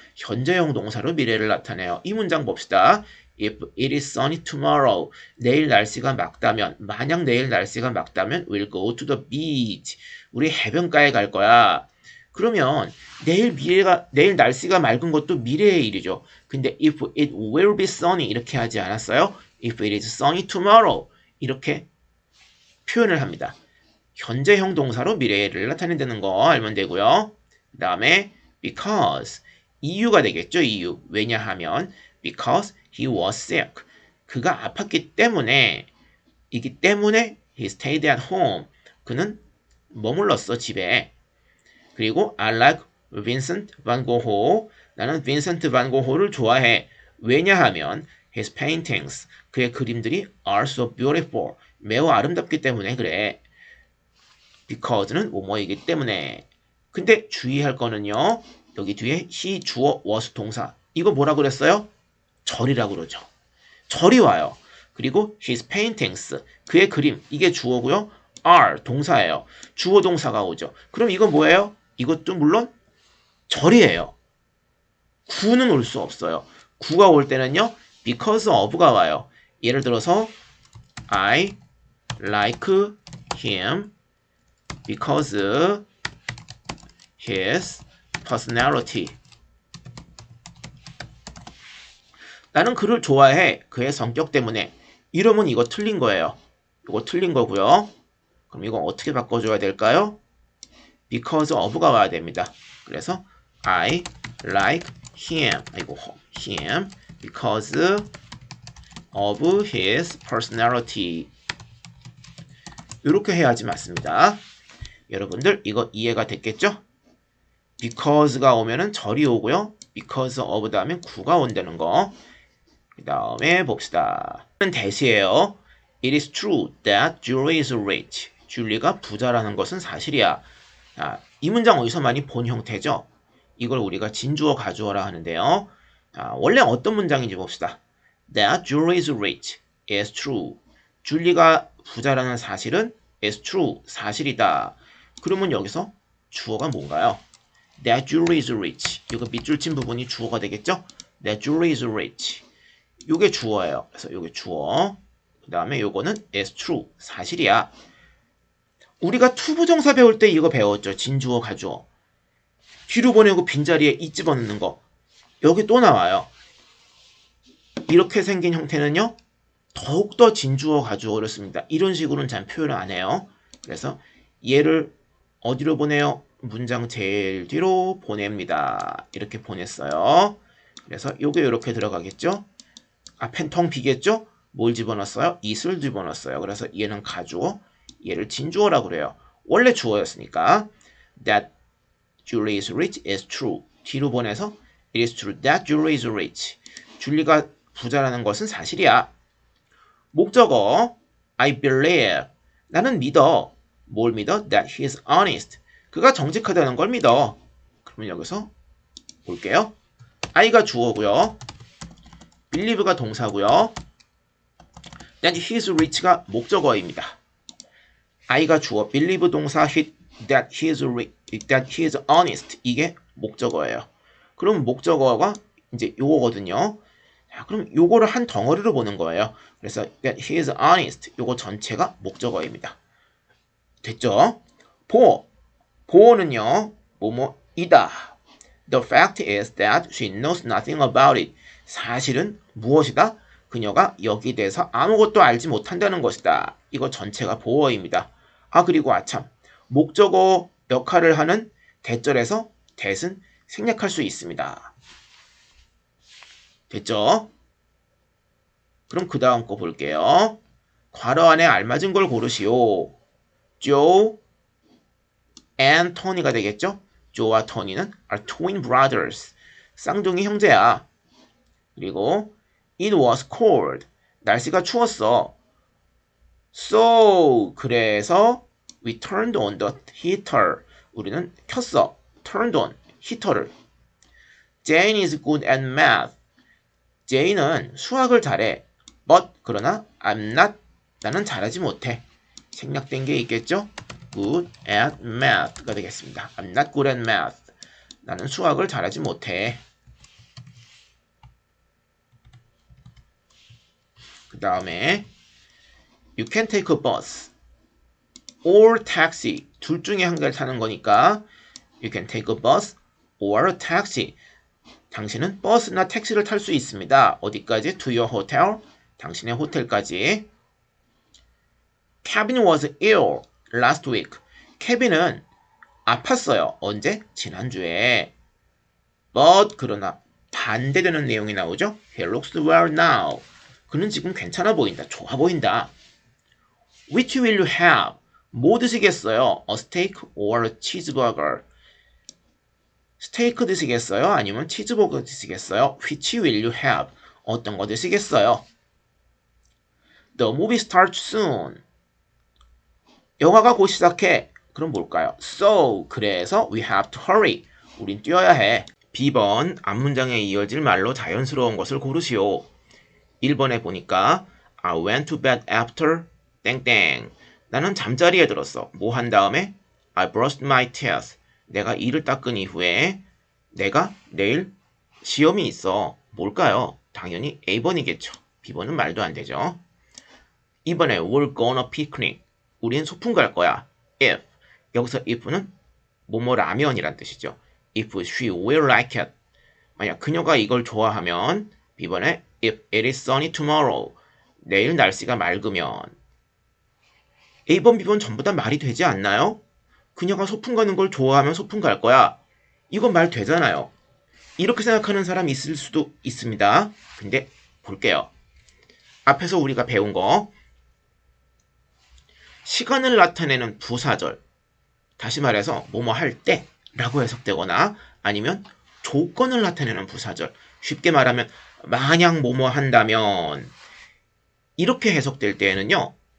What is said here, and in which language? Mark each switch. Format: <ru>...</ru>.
<ko>현재형 동사로 미래를 나타내요. 이 문장 봅시다.</ko> <en>If it is sunny tomorrow</en> <ko>내일 날씨가 맑다면 만약 내일 날씨가 맑다면</ko> <en>we'll go to the beach</en> <ko>우리 해변가에 갈 거야. 그러면 내일 날씨가 맑은 것도 미래의 일이죠. 근데</ko> <en>if it will be sunny</en> <ko>이렇게 하지 않았어요?</ko> <en>If it is sunny tomorrow</en> <ko>이렇게 표현을 합니다. 현재형 동사로 미래를 나타낸다는 거 알면 되고요. 그 다음에 because 이유가 되겠죠. 이유 왜냐하면</ko> <en>because he was sick</en> <ko>그가 아팠기 때문에</ko> <en>he stayed at home</en> <ko>그는 머물렀어, 집에. 그리고</ko> <en>I like Vincent van Gogh.</en> <ko>나는 빈센트 반 고흐를 좋아해. 왜냐하면</ko> <en>his paintings,</en> <ko>그의 그림들이</ko> <en>are so beautiful,</en> <ko>매우 아름답기 때문에 그래. because는 뭐뭐이기 때문에. 근데 주의할 거는요. 여기 뒤에 he, 주어, was 동사. 이거 뭐라 그랬어요? 절이라고 그러죠. 절이 와요. 그리고 his paintings, 그의 그림. 이게 주어고요. are 동사예요. 주어 동사가 오죠. 그럼 이건 뭐예요? 이것도 물론 절이에요. 구는 올 수 없어요. 구가 올 때는요. because of가 와요.</ko> <en>예를 들어서 I like him because his personality.</en> <ko>나는 그를 좋아해. 그의 성격 때문에. 이러면 이거 틀린 거예요. 이거 틀린 거고요. 그럼 이거 어떻게 바꿔줘야 될까요? because of가 와야 됩니다. 그래서</ko> <en>I like him because of his personality.</en> <ko>이렇게 해야지 맞습니다. 여러분들 이거 이해가 됐겠죠? because가 오면은 절이 오고요. because of 다음에 구가 온다는 거. 그 다음에 봅시다. 대시예요.</ko> <en>It is true that Julie is rich.</en> <ko>줄리가 부자라는 것은 사실이야. 자, 이 문장 어디서 많이 본 형태죠? 이걸 우리가 진주어 가주어라 하는데요. 자, 원래 어떤 문장인지 봅시다.</ko> <en>That Julie is rich is true.</en> <ko>줄리가 부자라는 사실은</ko> <en>is true.</en> <ko>사실이다. 그러면 여기서 주어가 뭔가요?</ko> <en>That Julie is rich.</en> <ko>이거 밑줄 친 부분이 주어가 되겠죠?</ko> <en>That Julie is rich.</en> <ko>이게 주어예요. 그래서 이게 주어. 그 다음에 요거는</ko> <en>is true.</en> <ko>사실이야. 우리가 투부정사 배울 때 이거 배웠죠. 진주어, 가주어. 뒤로 보내고 빈자리에 이 집어넣는 거. 여기 또 나와요. 이렇게 생긴 형태는요. 더욱더 진주어, 가주어를 씁니다. 이런 식으로는 잘 표현을 안 해요. 그래서 얘를 어디로 보내요? 문장 제일 뒤로 보냅니다. 이렇게 보냈어요. 그래서 요게 이렇게 들어가겠죠? 앞엔 텅 비겠죠? 뭘 집어넣었어요? it을 집어넣었어요. 그래서 얘는 가주어, 얘를 진주어라고 그래요. 원래 주어였으니까</ko> <en>that Julie is rich is true.</en> <ko>뒤로 보내서</ko> <en>it is true that Julie is rich.</en> <ko>줄리가 부자라는 것은 사실이야.</ko> <en>목적어 I believe.</en> <ko>나는 믿어. 뭘 믿어?</ko> <en>That he is honest.</en> <ko>그가 정직하다는 걸 믿어. 그러면 여기서 볼게요. I가 주어고요. believe가 동사고요.</ko> <en>That he is rich가 목적어입니다. I가 주어, believe 동사, that he is honest.</en> <ko>이게 목적어예요. 그럼 목적어가 이제 요거거든요. 자, 그럼 요거를 한 덩어리로 보는 거예요. 그래서</ko> <en>that he is honest.</en> <ko>요거 전체가 목적어입니다. 됐죠? 보어는요. 뭐뭐이다.</ko> <en>The fact is that she knows nothing about it.</en> <ko>사실은 무엇이다? 그녀가 여기에 대해서 아무것도 알지 못한다는 것이다. 이거 전체가 보어입니다. 아, 그리고 아참. 목적어 역할을 하는 대절에서 that은 생략할 수 있습니다. 됐죠? 그럼 그 다음 거 볼게요. 괄호 안에 알맞은 걸 고르시오. Joe and Tony가 되겠죠? Joe와 Tony는</ko> <en>are twin brothers.</en> <ko>쌍둥이 형제야. 그리고</ko> <en>It was cold.</en> <ko>날씨가 추웠어.</ko> <en>So,</en> <ko>그래서</ko> <en>we turned on the heater.</en> <ko>우리는 켰어.</ko> <en>turned on,</en> <ko>히터를.</ko> <en>Jane is good at math.</en> <ko>Jane은 수학을 잘해.</ko> <en>But,</en> <ko>그러나</ko> <en>I'm not.</en> <ko>나는 잘하지 못해. 생략된 게 있겠죠?</ko> <en>Good at math가</en> <ko>되겠습니다.</ko> <en>I'm not good at math.</en> <ko>나는 수학을 잘하지 못해. 그 다음에</ko> <en>You can take a bus or taxi.</en> <ko>둘 중에 한 개를 타는 거니까</ko> <en>You can take a bus or a taxi.</en> <ko>당신은 버스나 택시를 탈 수 있습니다. 어디까지?</ko> <en>To your hotel.</en> <ko>당신의 호텔까지.</ko> <en>Kevin was ill last week.</en> <ko>케빈은 아팠어요. 언제? 지난주에. But 그러나 반대되는 내용이 나오죠.</ko> <en>He looks well now.</en> <ko>그는 지금 괜찮아 보인다. 좋아 보인다.</ko> <en>Which will you have?</en> <ko>뭐 드시겠어요?</ko> <en>A steak or a cheeseburger?</en> <ko>스테이크 드시겠어요? 아니면 치즈버거 드시겠어요?</ko> <en>Which will you have?</en> <ko>어떤 거 드시겠어요?</ko> <en>The movie starts soon.</en> <ko>영화가 곧 시작해. 그럼 뭘까요?</ko> <en>So,</en> <ko>그래서</ko> <en>we have to hurry.</en> <ko>우린 뛰어야 해. B번, 앞문장에 이어질 말로 자연스러운 것을 고르시오. 1번에 보니까</ko> <en>I went to bed after</en> <ko>땡땡. 나는 잠자리에 들었어. 뭐 한 다음에</ko> <en>I brushed my teeth.</en> <ko>내가 이를 닦은 이후에 내가 내일 시험이 있어. 뭘까요? 당연히 A번이겠죠. B번은 말도 안 되죠. 2번에</ko> <en>we're gonna picnic.</en> <ko>우린 소풍 갈 거야. If. 여기서 if는 뭐뭐 라면이란 뜻이죠.</ko> <en>If she will like it.</en> <ko>만약 그녀가 이걸 좋아하면 B번에</ko> <en>if it is sunny tomorrow.</en> <ko>내일 날씨가 맑으면. A번, B번 전부 다 말이 되지 않나요? 그녀가 소풍 가는 걸 좋아하면 소풍 갈 거야. 이건 말 되잖아요. 이렇게 생각하는 사람 있을 수도 있습니다. 근데 볼게요. 앞에서 우리가 배운 거 시간을 나타내는 부사절, 다시 말해서 뭐뭐 할 때 라고 해석되거나 아니면 조건을 나타내는 부사절, 쉽게 말하면 만약 뭐뭐 한다면 이렇게 해석될 때에는요.</ko>